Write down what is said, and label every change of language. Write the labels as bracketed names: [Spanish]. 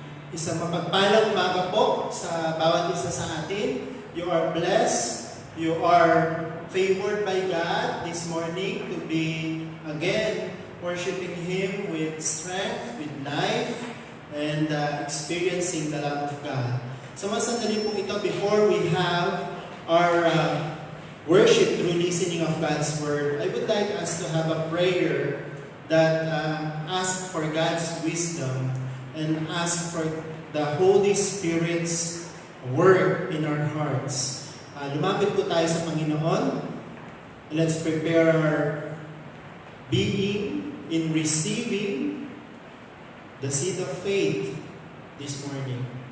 [Filipino] Isang mapagpalang umaga po sa bawat isa sa atin. [English] You are blessed. You are favored by God this morning to be again worshiping Him with strength, with life, and experiencing the love of God. So [Filipino] masandali po ito [English] before we have our worship through listening of God's Word. I would like us to have a prayer that asks for God's wisdom and ask for the Holy Spirit's work in our hearts. [Filipino] Lumapit po tayo sa Panginoon. [English] Let's prepare our being in receiving the seed of faith this morning.